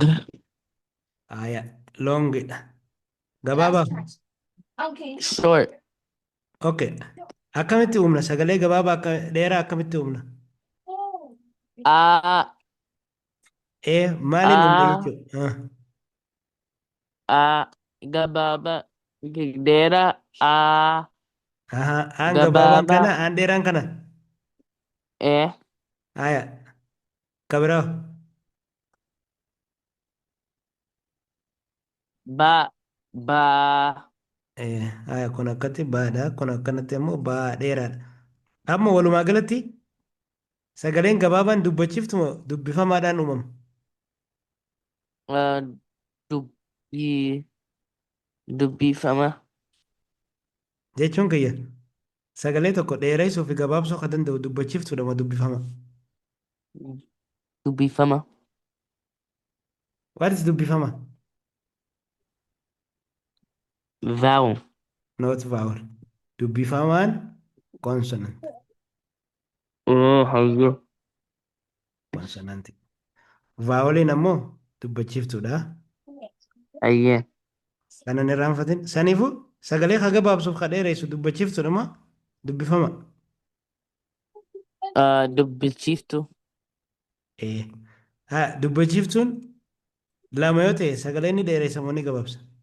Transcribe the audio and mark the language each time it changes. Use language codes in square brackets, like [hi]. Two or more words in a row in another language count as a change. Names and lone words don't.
[om] Aayaa loongidha. Gabaabaa. [en] Short. Okay. [om] Akkamitti humna sagalee gabaabaa dheeraa akkamitti humna? A. Maaliin humna A. jechuudha? A. Gababa. Dera. A. Aan gabaabaan Gababa. kana aan dheeraan kana. Eh? Aayaa kabiraaw. Ba. Ba. Aayaa kun akkatti baadha kun akkanatti immoo baa dheeraadha. Amma walumaa galatti sagaleen gabaabaan dubbachiiftu moo dubbifamaadhaan uumama? Uh, dubbi. Dubbifama. Jechuun kiyya sagalee tokko dheereessuu fi gabaabsuu akka danda'u dubbachiiftuudha moo dubbifama? Dubbifama. [en] What is dubbifama? Vowel. Not vowel. [om] Dubbifamaan consonant. [en] Oh, hello. Consonant. [om] Voweliin ammoo dubbachiiftuudha. Aye. Kanan irraanfatin. Saniifuu sagalee ka gabaabsuuf ka dheeressu dubbachiiftuudha moo dubbifama? Dubbichiftu. Dubbachiiftuun lama yoo ta'e sagalee ni dheeressa moo ni gabaabsa?